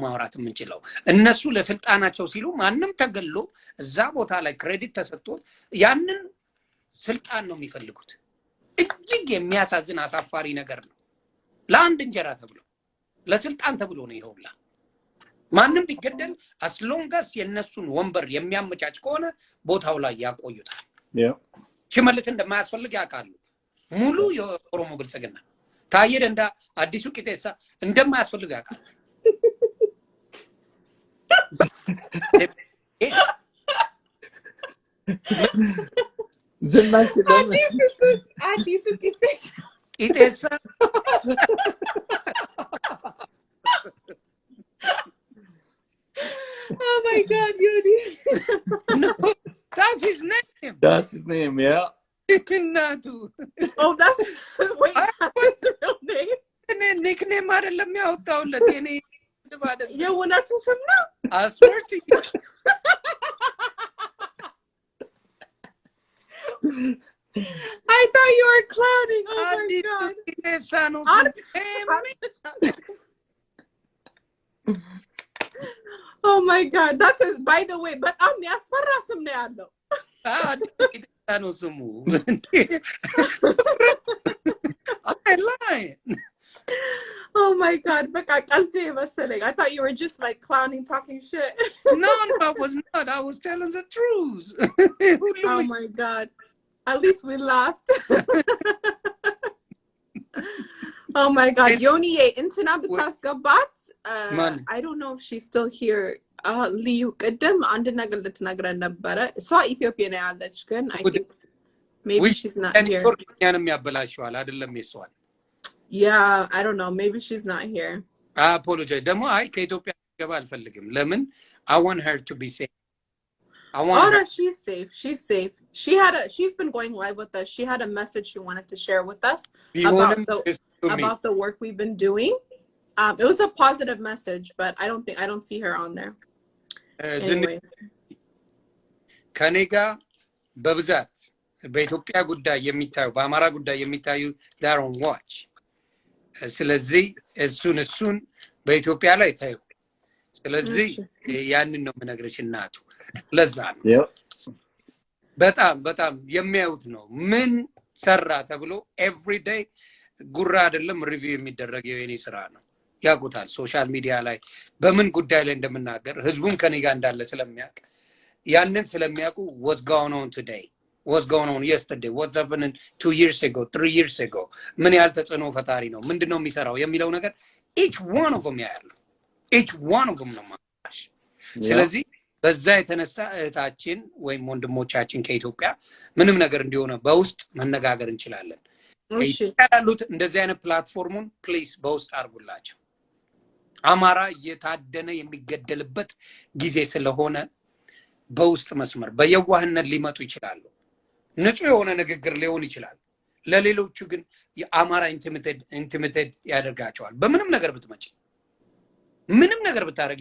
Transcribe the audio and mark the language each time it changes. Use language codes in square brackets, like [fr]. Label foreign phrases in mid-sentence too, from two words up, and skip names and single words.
[am] ማውራት የምንችለው እነሱ ለስልጣናቸው ሲሉ ማንንም ተገሎ እዛ ቦታ ላይ ክሬዲት ተሰጥቶት ያንን ስልጣን ነው የሚፈልጉት እጅግ የሚያሳዝን አሳፋሪ ነገር ነው ለአንድ እንጀራ ተብሎ ለስልጣን ተብሎ ነው ይሁላ ማንንም ቢገደል አስሎንጋስ የነሱን ወንበር የሚያመቻች ከሆነ ቦታው ላይ ያቆዩታል ሽመልስ እንደማያስፈልግ ያውቃሉ ሙሉ የኦሮሞ ብልጽግና ታየደ እንዳ አዲሱ ቂጤሳ እንደማያስፈልግ ያውቃሉ ዝናሽ [en] አዲሱ ቂጤሳ Oh my God, Yoni. No, that's his name. That's his name, yeah. Oh, that's wait, that's his real name. [am] nickname አይደለም ያወጣውለት የኔ የእውነቱ ስም ነው? [en] I swear to you. I thought you were clowning. Oh my god. Oh my god. That's a, by the way, but I'm [am] ያስፈራ ስም ነው ያለው. [en] I lie. Oh my god. [am] በቃ ቀልድ መሰለኝ. [en] I thought you were just like clowning, talking shit. No, I was not. I was telling the truth. Oh my god. At least we laughed. Oh my god. Yoni [am] እንትና ብታስገባት [en] I don't know if she's still here. [am] ልዩ ቅድም አንድ ነገር ልትነግረን ነበረ. እሷ ኢትዮጵያ ነው ያለች ግን [en] I think maybe she's not here. [am] ያበላሽዋል አይደለም ይሷል. [en] Yeah, I don't know. Maybe she's not here. I apologize. [am] ደግሞ አይ ከኢትዮጵያ ገባ አልፈልግም. ለምን? [en] I want her to be safe. No, she's safe. She's safe. She's been going live with us. She had a message she wanted to share with us about the work we've been doing. It was a positive message, but I don't see her on there. Anyways. [am] ከኔጋ በብዛት በኢትዮጵያ ጉዳይ የሚታዩ በአማራ ጉዳይ የሚታዩ [en] they're on watch. [am] ስለዚህ እሱን በኢትዮጵያ ላይ ታዩ። ስለዚህ ያንን ነው የምነግርሽ እናቱ። ለዛ ነው በጣም የሚያዩት ነው ምን ሰራ ተብሎ [en] every day [am] ጉራ አይደለም ሪቪው የሚደረገው የኔ ስራ ነው። ያቁታል [en] social media [am] ላይ በምን ጉዳይ ላይ እንደምናገር ህዝቡን ከኔ ጋር እንዳለ ስለሚያውቅ ያንን ስለሚያውቁ [en] what's going on today, what's going on yesterday, what's happening 2 years ago, 3 years ago, [am] ምን ያህል ተጽዕኖ ፈጣሪ ነው ምንድነው የሚሰራው የሚለው ነገር [en] each one of them [am] ያያሉ። [en] each one of them [am] ነው ማለት። ስለዚህ በዛ የተነሳ እህታችን ወይም ወንድሞቻችን ከኢትዮጵያ ምንም ነገር እንዲሆነ በውስጥ መነጋገር እንችላለን። ያሉት እንደዚህ አይነት [en] platform please [am] በውስጥ አርጉላቸው። አማራ የታደነ የሚገደልበት ጊዜ ስለሆነ በውስጥ መስመር በየዋህነት ሊመጡ ይችላሉ። ንጹህ የሆነ ንግግር ሊሆን ይችላል። ለሌሎቹ ግን የአማራ ኢንቲሚቴድ ያደርጋቸዋል። በምንም ነገር ብትመጪ ምንም ነገር ብታረጊ